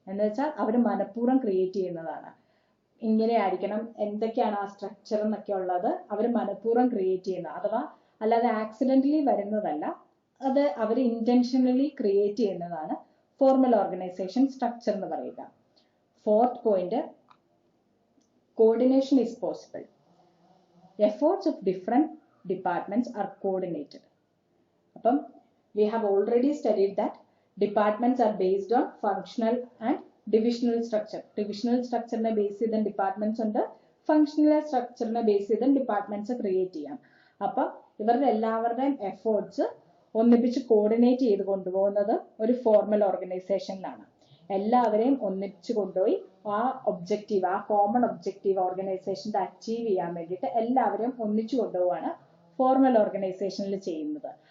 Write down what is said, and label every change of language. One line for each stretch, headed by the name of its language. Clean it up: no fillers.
Malayalam: എന്ന് വെച്ചാൽ അവർ മനഃപൂർവ്വം ക്രിയേറ്റ് ചെയ്യുന്നതാണ്. ഇങ്ങനെ ആയിരിക്കണം, എന്തൊക്കെയാണ് ആ സ്ട്രക്ചർ എന്നൊക്കെ ഉള്ളത് അവർ മനഃപൂർവ്വം ക്രിയേറ്റ് ചെയ്യുന്ന, അഥവാ അല്ലാതെ ആക്സിഡന്റലി വരുന്നതല്ല, അത് അവർ ഇന്റൻഷനലി ക്രിയേറ്റ് ചെയ്യുന്നതാണ് ഫോർമൽ ഓർഗനൈസേഷൻ സ്ട്രക്ചർ എന്ന് പറയുക. Fourth point, coordination is possible.
English: Efforts of different departments are coordinated. അപ്പം we have already studied that departments are based on functional and divisional structure.
Malayalam: Divisional structure നെ base ചെയ്ത departments ഉണ്ട്, functional സ്ട്രക്ചറിനെ base ചെയ്ത departments create ചെയ്യാം. അപ്പൊ ഇവരുടെ എല്ലാവരുടെയും efforts ഒന്നിപ്പിച്ച് coordinate ചെയ്ത് കൊണ്ടുപോകുന്നത് ഒരു ഫോർമൽ ഓർഗനൈസേഷനിലാണ്. എല്ലാവരെയും ഒന്നിപ്പിച്ച് കൊണ്ടുപോയി ആ ഒബ്ജക്റ്റീവ്, ആ കോമൺ ഒബ്ജക്റ്റീവ് ഓർഗനൈസേഷന്റെ അച്ചീവ് ചെയ്യാൻ വേണ്ടിയിട്ട് എല്ലാവരെയും ഒന്നിച്ചു കൊണ്ടുപോവാണ് ഫോർമൽ ഓർഗനൈസേഷനിൽ ചെയ്യുന്നത്.